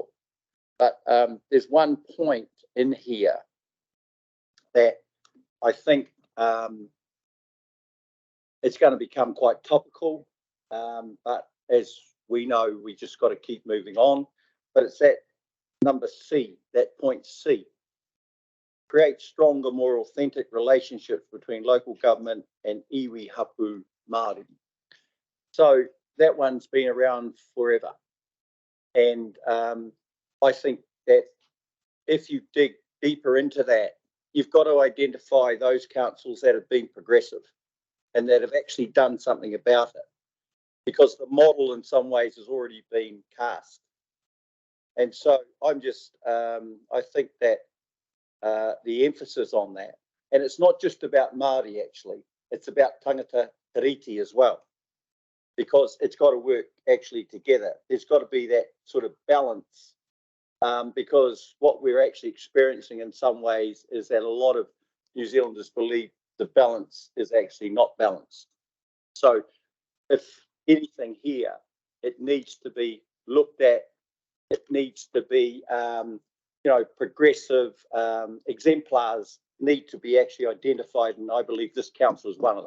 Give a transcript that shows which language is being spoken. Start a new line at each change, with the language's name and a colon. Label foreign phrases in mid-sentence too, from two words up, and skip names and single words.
English: But there's one point in here that I think it's going to become quite topical. But as we know, we just got to keep moving on. But it's that number C, that point C. Create stronger, more authentic relationships between local government and
Māori: iwi hapu Māori.
English: So that one's been around forever. And I think that if you dig deeper into that, you've got to identify those councils that have been progressive and that have actually done something about it, because the model in some ways has already been cast. And so I'm just, I think that the emphasis on that, and it's not just about Māori actually, it's about
Māori: tangata tiriti
English: as well, because it's got to work actually together. There's got to be that sort of balance, because what we're actually experiencing in some ways is that a lot of New Zealanders believe the balance is actually not balanced. So if anything here, it needs to be looked at, it needs to be, you know, progressive exemplars need to be actually identified, and I believe this council is one of them.